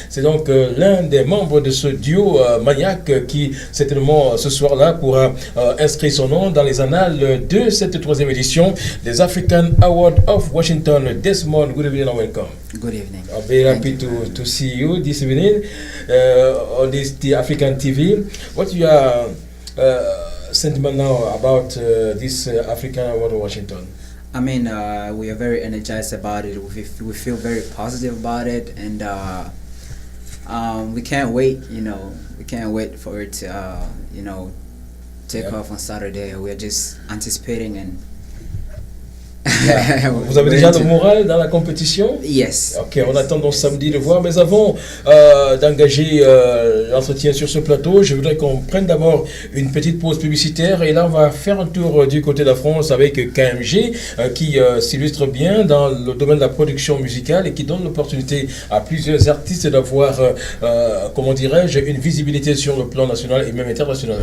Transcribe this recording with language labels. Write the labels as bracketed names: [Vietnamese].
[French] C'est donc l'un des membres de ce duo maniaque qui, certainement, ce soir-là, pourra inscrire son nom dans les annales de cette 3e édition des African Awards of Washington. [English] Desmond, good evening and welcome. Good evening. I'm very happy to see you this evening on the African TV. What your sentiment now about this African Award of Washington? I mean, we are very energized about it. We feel very positive about it, and we can't wait. We can't wait for it to, take off on Saturday. We are just anticipating and. [French] Vous avez déjà le moral dans la compétition? [English] Yes. [French] Ok, on attend donc samedi de voir. Mais avant d'engager l'entretien sur ce plateau, je voudrais qu'on prenne d'abord une petite pause publicitaire. Et là, on va faire un tour du côté de la France avec KMG, qui s'illustre bien dans le domaine de la production musicale et qui donne l'opportunité à plusieurs artistes d'avoir, comment dirais-je, une visibilité sur le plan national et même international.